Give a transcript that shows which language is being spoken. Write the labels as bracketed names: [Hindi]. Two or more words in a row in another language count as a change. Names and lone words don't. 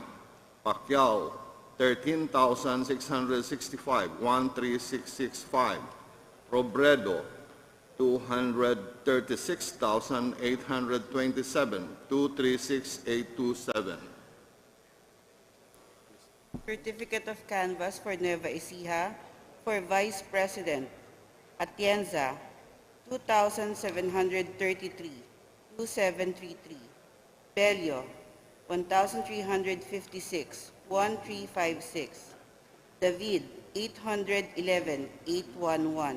[English] Pacquiao, 13,665, 13665. Robredo, 236,827, 236827. Certificate of canvass for Nueva Ecija for Vice President, Atienza, 2,733, 2733. Bello, 1,356, 1356. David, 811, 811.